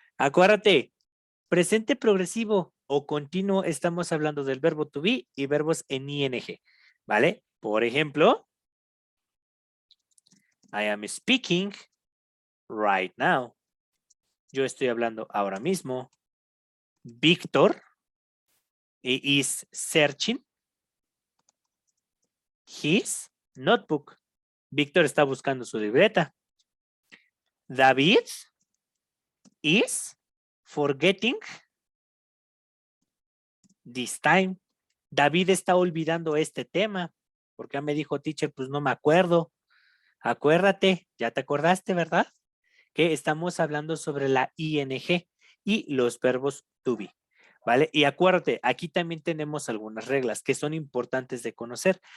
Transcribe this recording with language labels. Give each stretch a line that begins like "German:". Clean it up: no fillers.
Spanish: Acuérdate, presente progresivo o continuo, estamos hablando del verbo to be y verbos en ing, ¿vale? Por ejemplo,
English: I am speaking right now.
Spanish: Yo estoy hablando ahora mismo.
English: Víctor is searching his notebook.
Spanish: Víctor está buscando su libreta.
English: David is forgetting this time.
Spanish: David está olvidando este tema. Porque me dijo, teacher, pues no me acuerdo. Acuérdate, ya te acordaste, ¿verdad? Que estamos hablando sobre la ING y los verbos to be, ¿vale? Y acuérdate, aquí también tenemos algunas reglas que son importantes de conocer.